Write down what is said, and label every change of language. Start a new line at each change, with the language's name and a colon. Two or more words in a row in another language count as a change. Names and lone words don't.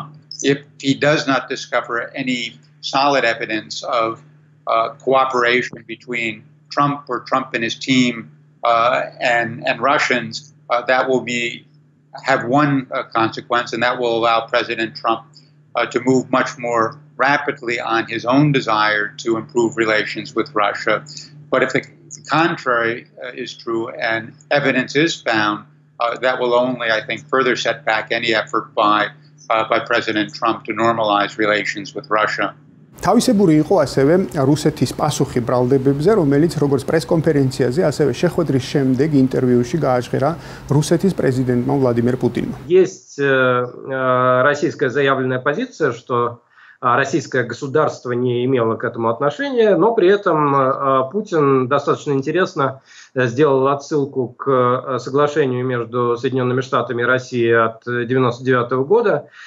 English: If he does not discover any solid evidence of cooperation between Trump or Trump and his team and Russians, that will have one consequence, and that will allow President Trump to move much more rapidly on his own desire to improve relations with Russia. But if the contrary is true and evidence is found, that will only, I think, further set back any effort by President Trump to normalize relations with Russia.
Georgian: თავისებური იყო ასევე რუსეთის პასუხი ბრალდებებზე, რომელიც როგორც პრესკონფერენციაზე, ასევე შეხვედრის შემდეგ ინტერვიუში გააჟღერა რუსეთის პრეზიდენტმა ვლადიმერ პუტინმა.
Russian: Есть российская заявленная позиция, что российское государство не имело к этому отношения, но при этом Путин достаточно интересно сделал отсылку к соглашению между Соединенными Штатами и Россией от 1999 года